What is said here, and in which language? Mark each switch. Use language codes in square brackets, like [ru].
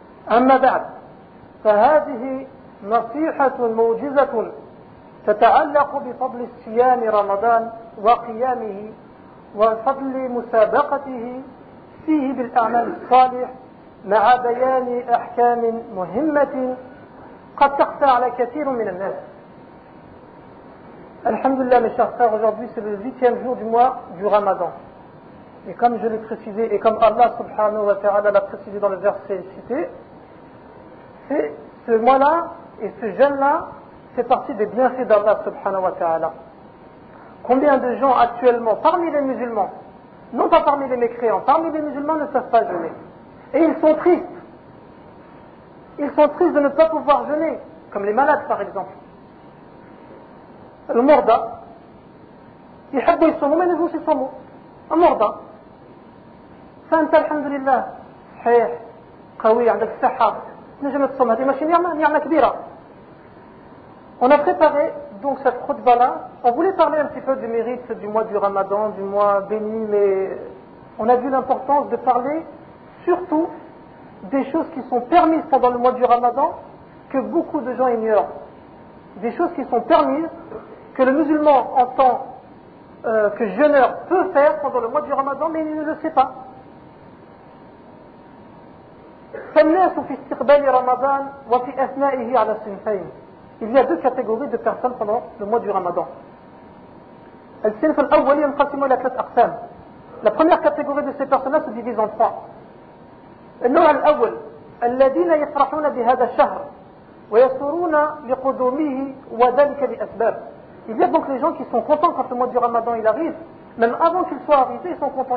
[ar] أما بعد، فهذه نصيحة موجزة تتعلق بفضل صيام رمضان وقيامه، وفضل مسابقته فيه بالأعمال الصالح، مع بيان أحكام مهمة قد تخفى على كثير من الناس. الحمد لله [fr] mes chers frères, aujourd'hui c'est le 8e jour du mois du Ramadan. Et comme je l'ai précisé, et comme Allah subhanahu wa ta'ala l'a précisé dans le verset cité, c'est ce mois-là et ce jeûne-là, c'est partie des bienfaits d'Allah subhanahu wa ta'ala. Combien de gens actuellement, parmi les musulmans, non pas parmi les mécréants, parmi les musulmans ne savent pas jeûner. Et ils sont tristes. Ils sont tristes de ne pas pouvoir jeûner, comme les malades par exemple. Le morda, il a dit son mot, mais il a aussi son mot. [ar] المرضى فانت الحمد لله صحيح قوي عندك الصحة نجم تصوم هذه ماشي نعمة كبيرة. [fr] On a préparé donc cette khutba là. On voulait parler un petit peu du mérite du mois du Ramadan, du mois béni, mais on a vu l'importance de parler surtout des choses qui sont permises pendant le mois du Ramadan que beaucoup de gens ignorent. Des choses qui sont permises que le musulman entend que jeûneur peut faire pendant le mois du Ramadan, mais il ne le sait pas. [ar] فالناس في استقبال رمضان وفي أثنائه على الصنفين. [fr] Il y a deux catégories de personnes pendant le mois du Ramadan. [ar] الصنف الأول ينقسم إلى ثلاث أقسام. [fr] La première catégorie de ces personnes-là se divise en trois. [ar] النوع الأول الذين يفرحون بهذا الشهر ويسرون لقدومه وذلك لأسباب. [fr] Il y a donc les gens qui sont contents quand le mois du Ramadan il arrive, même avant qu'il soit arrivé, ils sont contents.